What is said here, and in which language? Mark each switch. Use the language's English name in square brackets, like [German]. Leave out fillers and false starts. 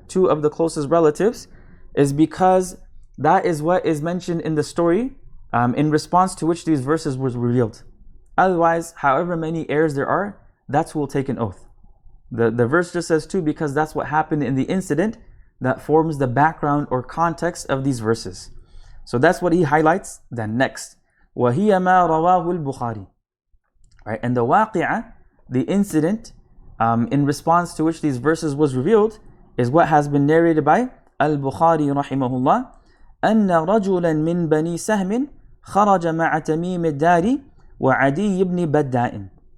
[English] Two of the closest relatives, is because that is what is mentioned in the story in response to which these verses was revealed. Otherwise, however many heirs there are, that's who will take an oath. The verse just says two because that's what happened in the incident that forms the background or context of these verses. So that's what he highlights. Then next, [Arabic] وَهِيَ مَا رَوَاهُ الْبُخَارِ. [English] Right? And the waqi'ah, the incident in response to which these verses was revealed, is what has been narrated by al-Bukhari rahimahullah. [Arabic] أَنَّ رَجُلًا مِّن بَنِي سَهْمٍ خَرَجَ مَعَ تَمِيمِ الدَّارِ وَعَدِيِّ بْنِ بَدَّاءٍ.